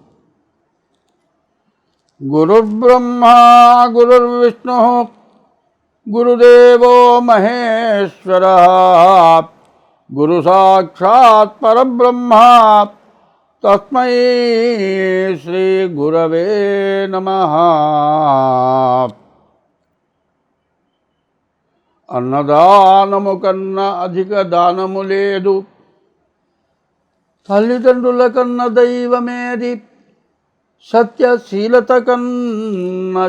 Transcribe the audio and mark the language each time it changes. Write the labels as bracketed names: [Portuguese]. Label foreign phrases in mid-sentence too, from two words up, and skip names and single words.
[Sanskrit] गुरुर्ब्रह्मा गुरुर्विष्णुः गुरुदेवो महेश्वरः गुरु साक्षात् परब्रह्म तस्मै श्री गुरवे नमः। [Telugu] అన్నదానము కన్నా అధిక దానము లేదు, తల్లిదండ్రుల కన్నా దైవమేది, సత్యశీలత కన్నా